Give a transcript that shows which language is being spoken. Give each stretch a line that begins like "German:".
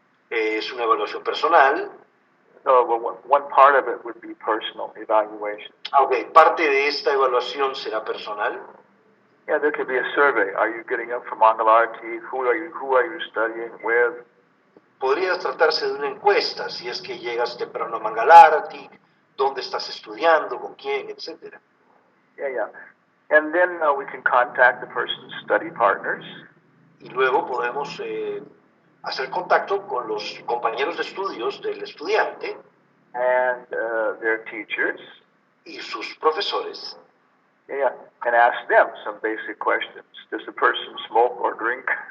Spanish: Es una evaluación personal.
English: So one part of it would be personal evaluation.
Spanish: Okay, parte de esta evaluación será personal.
English: Yeah, there could be a survey. Are you getting up for Mangalarti? Who are you studying with?
Spanish: Podría tratarse de una encuesta, si es que llegas temprano a Mangalarti, dónde estás estudiando, con quién, etc.
English: Yeah. And then we can contact the person's study partners.
Spanish: Y luego podemos hacer contacto con los compañeros de estudios del estudiante.
English: And their teachers.
Spanish: Y sus profesores.
English: Yeah, and ask them some basic questions. Does the person smoke or drink?